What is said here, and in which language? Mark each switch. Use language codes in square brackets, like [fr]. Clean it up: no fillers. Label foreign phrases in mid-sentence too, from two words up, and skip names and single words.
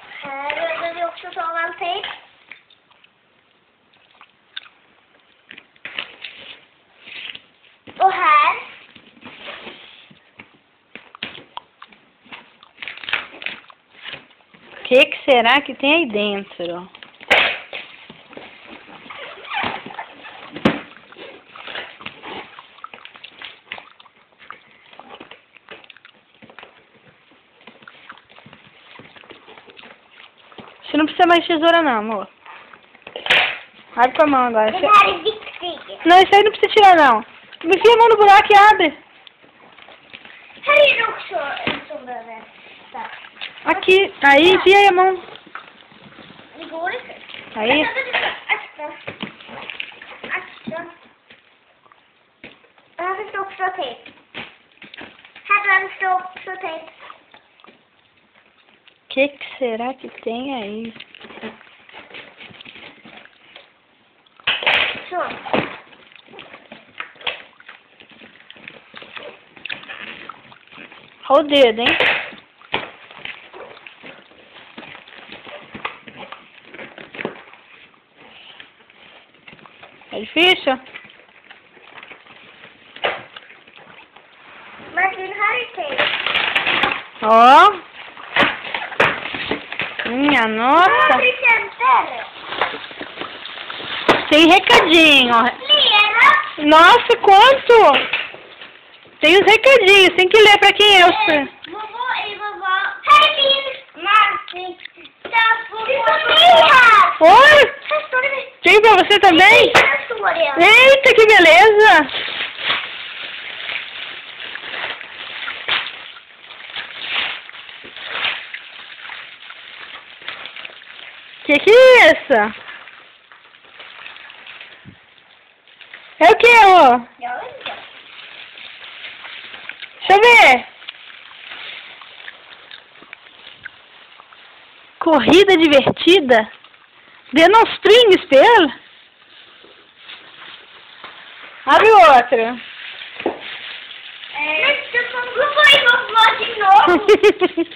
[sv] Här vi också taveltejp. Och här. [pt] O que será que tem aí dentro? Você não precisa mais de tesoura não, amor. Abre com a mão agora. [sv] Den här är viktig. [pt] Não, isso aí não precisa tirar não. Enfia a mão no buraco e abre. [sv] Här är det också en som behöver. Där. [pt] Aqui. Aí, enfia aí a mão. [sv] Det går inte. [pt] Aí. [sv] Akta. Akta. Här finns det också tejp. Här finns det också tejp. [pt] O que será que tem aí? [sv] Så. [pt] Olha o dedo, hein? É difícil? [sv] Men den här är tejp. [pt] Ó. Minha nossa. Tem recadinho, ó. [sv] Flera. [pt] Nossa, quanto? Tem os recadinhos, tem que ler pra quem é o seu. Vovô e vovó. [sv] Här finns Martin. Här. [pt] Oi? [sv] Här står det. [pt] Tem pra você também? [sv] Här står det. [pt] Eita, que beleza! Que é isso? É o que, ó? [sv] Jag vet inte. [pt] Deixa eu ver. Corrida divertida? Demonstringe-spel? Abre outra. Vovô e vovó de novo.